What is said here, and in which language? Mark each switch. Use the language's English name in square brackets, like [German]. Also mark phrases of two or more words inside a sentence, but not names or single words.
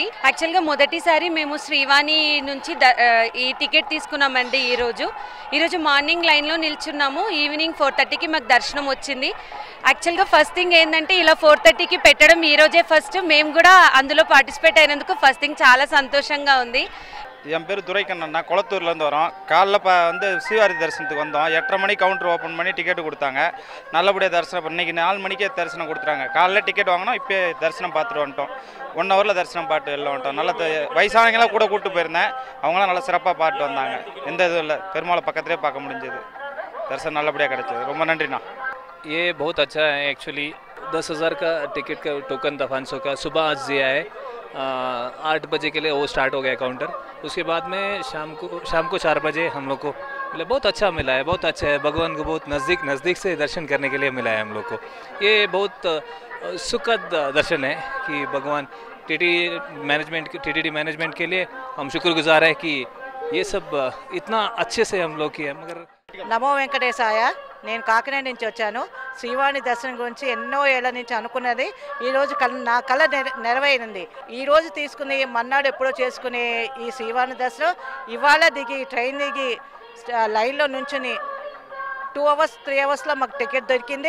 [Telugu] యాక్చువల్గా మొదటిసారి మేము శ్రీవాణి నుంచి ఈ టికెట్ తీసుకున్నామండి. ఈరోజు మార్నింగ్ లైన్లో నిల్చున్నాము. ఈవినింగ్ 4:30కి మాకు దర్శనం వచ్చింది. యాక్చువల్గా [English] first thing [Telugu] ఏంటంటే ఇలా 4:30కి పెట్టడం ఈరోజే ఫస్ట్. మేము కూడా అందులో పార్టిసిపేట్ అయినందుకు [English] first thing [Telugu] చాలా సంతోషంగా ఉంది. [Tamil] என் பேர் துரைக்கண்ணா, குளத்தூர்லேருந்து வரோம். காலைல வந்து ஸ்ரீவாரி தரிசனத்துக்கு வந்தோம். 8:30 மணி [English] counter open [Tamil] பண்ணி டிக்கெட்டு கொடுத்தாங்க. நல்லபடியாக தரிசனம் இன்றைக்கி 4 மணிக்கே தரிசனம் கொடுத்துட்டாங்க. காலைல டிக்கெட் வாங்கினோம், இப்போ தரிசனம் பார்த்துட்டு வந்துட்டோம். 1 ஹவரில் தரிசனம் பாட்டு எல்லாம் வந்துட்டோம். நல்ல வயசானவங்களாம் கூட கூப்பிட்டு போயிருந்தேன், அவங்களாம் நல்லா சிறப்பாக பாட்டு வந்தாங்க. எந்த இதுவும் இல்லை, பெருமாளை பக்கத்துலேயே பார்க்க முடிஞ்சது. தரிசனம் நல்லபடியாக கிடைச்சது. ரொம்ப நன்றிண்ணா. [Hindi] ये बहुत अच्छा है एक्चुअली। 10,000 का टिकट का टोकन था 500 का, सुबह आज दिया है। 8 बजे के लिए वो स्टार्ट हो गया काउंटर। उसके बाद में शाम को 4 बजे हम लोग को मतलब बहुत अच्छा मिला है, बहुत अच्छा है। भगवान को बहुत नज़दीक से दर्शन करने के लिए मिला है हम लोग को। ये बहुत सुखद दर्शन है कि भगवान टीटीडी मैनेजमेंट के लिए हम शुक्रगुजार है कि ये सब इतना अच्छे से हम लोग किए। मगर [Telugu] నమో వెంకటేశాయ. నేను కాకినాడ నుంచి వచ్చాను. శ్రీవాణి దర్శనం గురించి ఎన్నో ఏళ్ల నుంచి అనుకున్నది ఈరోజు నా కళ నెరవేరింది. ఈరోజు తీసుకుని మన్నాడు ఎప్పుడో చేసుకునే ఈ శ్రీవాణి దర్శనం ఇవాళ దిగి ట్రైన్ దిగి లైన్లో నుంచుని 2 అవర్స్ 3 అవర్స్లో మాకు టికెట్ దొరికింది.